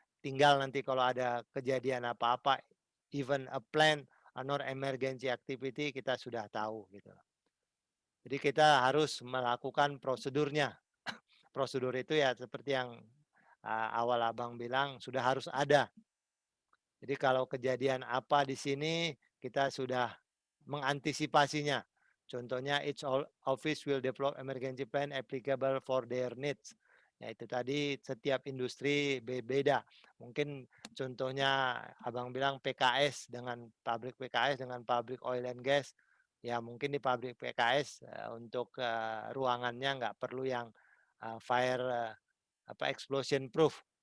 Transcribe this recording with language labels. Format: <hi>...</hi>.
<id>Tinggal nanti kalau ada kejadian apa-apa,</id> <en>even a plan, a non emergency activity,</en> <id>kita sudah tahu gitu. Jadi kita harus melakukan prosedurnya. Prosedur itu ya seperti yang awal abang bilang, sudah harus ada. Jadi kalau kejadian apa di sini, kita sudah mengantisipasinya.</id> <en>Contohnya, each office will develop emergency plan applicable for their needs.</en> <id>Ya itu tadi setiap industri beda. Mungkin contohnya abang bilang PKS dengan pabrik PKS dengan pabrik oil and gas. Ya mungkin di pabrik PKS untuk ruangannya nggak perlu yang fire explosion proof.</id>